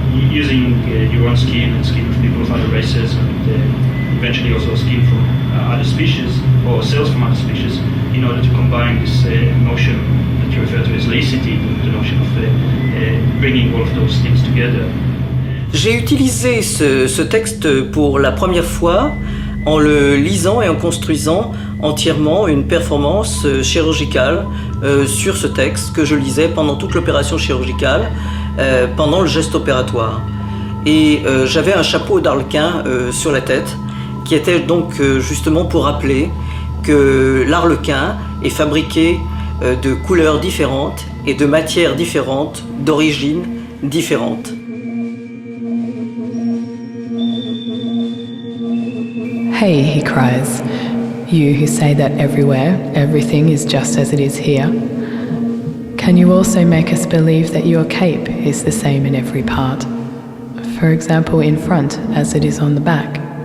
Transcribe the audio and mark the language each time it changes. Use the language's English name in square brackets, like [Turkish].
[English] using your own skin and skin of people of other races, and eventually also skin from other species or cells from other species, in order to combine this notion that you refer to as laicity, the notion of bringing all of those things together. [French] J'ai utilisé ce texte pour la première fois en le lisant et en construisant entièrement une performance chirurgicale sur ce texte que je lisais pendant toute l'opération chirurgicale, pendant le geste opératoire. Et j'avais un chapeau d'Harlequin sur la tête qui était donc justement pour rappeler que l'Harlequin est fabriqué de couleurs différentes et de matières différentes, d'origines différentes. [English] Hey, he cries, you who say that everywhere, everything is just as it is here. Can you also make us believe that your cape is the same in every part? For example, in front as it is on the back,